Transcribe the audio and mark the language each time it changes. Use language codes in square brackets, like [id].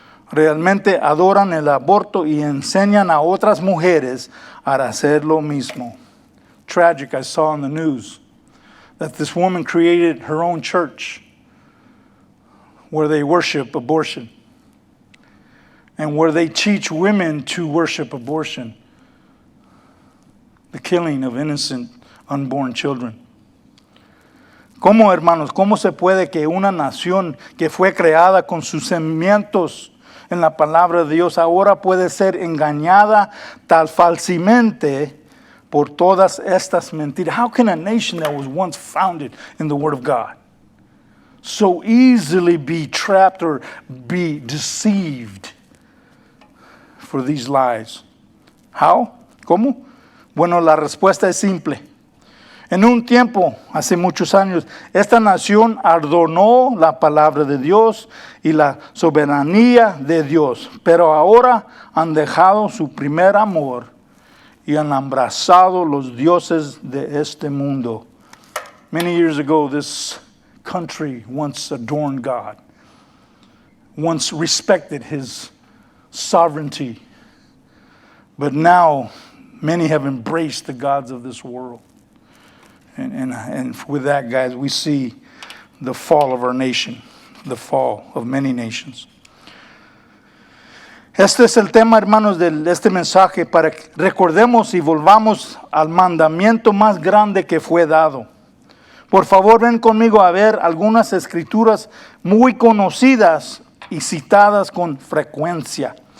[es] Realmente adoran el aborto y enseñan a otras mujeres a hacer lo mismo. [en] Tragic, I saw in the news that this woman created her own church where they worship abortion and where they teach women to worship abortion, the killing of innocent unborn children. [es] ¿Cómo, hermanos, cómo se puede que una nación que fue creada con sus cimientos en la palabra de Dios ahora puede ser engañada tal falsamente por todas estas mentiras? [en] How can a nation that was once founded in the Word of God so easily be trapped or be deceived for these lies? How? [es] ¿Cómo? Bueno, la respuesta es simple. En un tiempo, hace muchos años, esta nación adornó la palabra de Dios y la soberanía de Dios, pero ahora han dejado su primer amor y han abrazado los dioses de este mundo. [en] Many years ago, this country once adorned God, once respected His sovereignty. But now, many have embraced the gods of this world. And with that, guys, we see the fall of our nation, the fall of many nations. [es] Este es el tema, hermanos, de este mensaje, para que recordemos y volvamos al mandamiento más grande que fue dado. Por favor, ven conmigo a ver algunas escrituras muy conocidas y citadas con frecuencia.